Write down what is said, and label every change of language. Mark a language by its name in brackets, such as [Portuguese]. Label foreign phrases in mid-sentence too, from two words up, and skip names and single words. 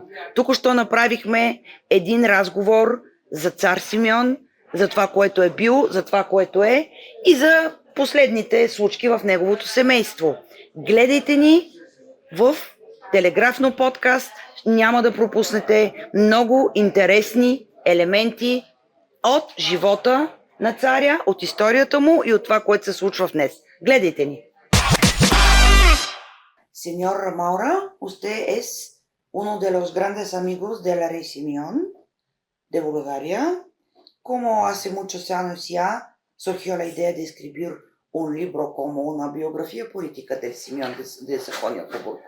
[Bulgarian] Току-що направихме един разговор за цар Симеон, за това, което е бил, за това, което е и за последните случки в неговото семейство. Гледайте ни в Телеграфно подкаст, няма да пропуснете много интересни елементи от живота на царя, от историята му и от това, което се случва в днес. Гледайте ни! [Spanish] Señor Maura, usted es uno de los grandes amigos del rey Simeón de Bulgaria. Como hace muchos años ya surgió la idea de escribir un libro como una biografía política del Simeón de Sajonia-Coburgo.